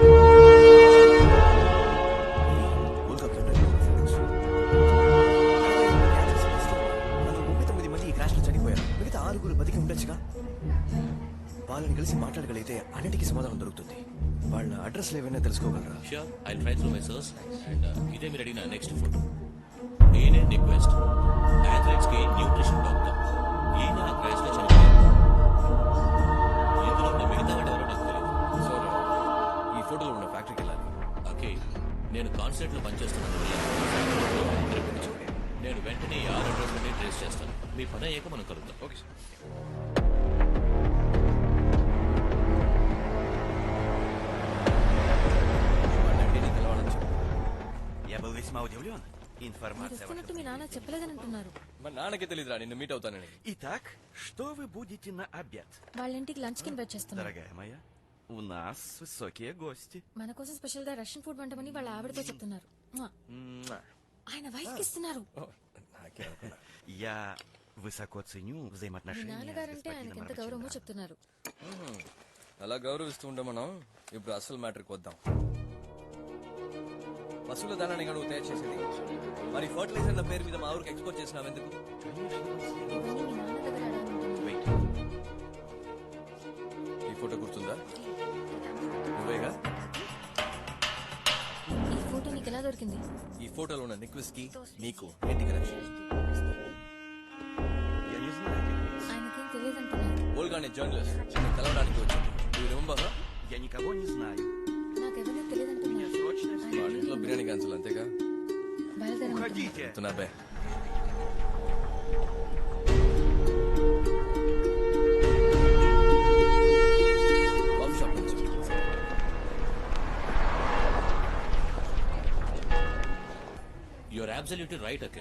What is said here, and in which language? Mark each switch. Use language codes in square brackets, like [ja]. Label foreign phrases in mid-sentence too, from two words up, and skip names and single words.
[en] Olga printer photos. [te] 39 మంది ఈ క్రాష్ లో చనిపోయారు. మిగతా 6 బతికి ఉండొచ్చుగా. వాళ్ళని కలిసి మాట్లాడగలిగితే అన్నిటికీ సమాధానం దొరుకుతుంది. వాళ్ళ అడ్రస్ ఏమైనా తెలుసుకోగలరా? [en] Sure, I'll try through my source. [te] And ఇదే మీరు అడిగిన నెక్స్ట్ ఫోటో. ఈయన [en] request athletes [te] కి [en] nutrition doctor. [te] ఈయన ఆ క్రాష్ లో చనిపోయారు. ఇందులో ఉన్న మిగతా వాడు ఎవరో నాకు తెలియదు. సో ఈ ఫోటోలో ఉన్న ఫ్యాక్టరీకి వెళ్ళాలి. ఓకే, నేను కాన్సర్ట్ లో పనిచేస్తున్నాను. నేను వెంటనే ఈ 6 అడ్రస్లని ట్రేస్ చేస్తాను. మీ పని అయ్యాక మనం కలుద్దాం. [en] okay sir. [te] మీరు వస్తున్నట్టు మీ నాన్న చెప్పలేదని అంటున్నారు. మా నాన్నకే తెలియదురా నిన్ను మీట్ అవుతానని. [ru] Итак, что вы будете на обед? [te] వాళ్ళ ఇంటికి లంచ్ కి ఇన్వైట్ చేస్తున్నారు. [ru] Дорогая моя, у нас высокие гости. [te] మన కోసం స్పెషల్ గా [en] Russian food [te] వంటమని వాళ్ళ ఆవిడతో చెప్తున్నారు. Муа. ఆయన వైఫ్ కి ఇస్తున్నారు. నాకే అనుకున్నా. [ru] Я высоко ценю [te] మీ [ru] взаимоотношения с [te] నాన్నగారంటే ఆయనకి ఎంత గౌరవమో [ru] господином [te] చెప్తున్నారు. అలా గౌరవిస్తూ ఉంటాం మనం. ఇప్పుడు అసలు మ్యాటర్కి వద్దాం. పశువుల దానాన్ని నువ్వు తయారు చేసేది, మరి ఫర్టిలైజర్ల పేరు మీద మా ఊరికి ఎక్స్పోర్ట్ చేసినావు ఎందుకు? ఇవన్నీ మీ నాన్న దగ్గర అడగాలనుకుంటున్నాను. [en] Wait. [te] ఈ ఫోటో గుర్తుందా? నువ్వేగా? ఈ ఫోటో నీకు ఎలా దొరికింది? ఈ ఫోటోలో ఉన్న నిక్విస్ కి నీకు ఏంటి కనెక్షన్? [ru] Я не знаю этих лиц. [te] ఆయనకేం తెలియదంటున్నారు. ఓల్గా అనే జర్నలిస్ట్ నిన్ను కలవడానికి వచ్చింది. నువ్వు రిమెంబర్? [ru] Я никого не знаю. [te] నాకెవరో తెలియదంటున్నారు. [ru] Срочно [te] వాళ్ళ ఇంట్లో బిర్యానీ క్యాన్సిల్ అంతేగా? బయలుదేరంటున్నారు. [ru] Уходите. [te] చెప్తున్నా [en] coffee shop [te] నుంచి. [en] Your absolutely right Akhil.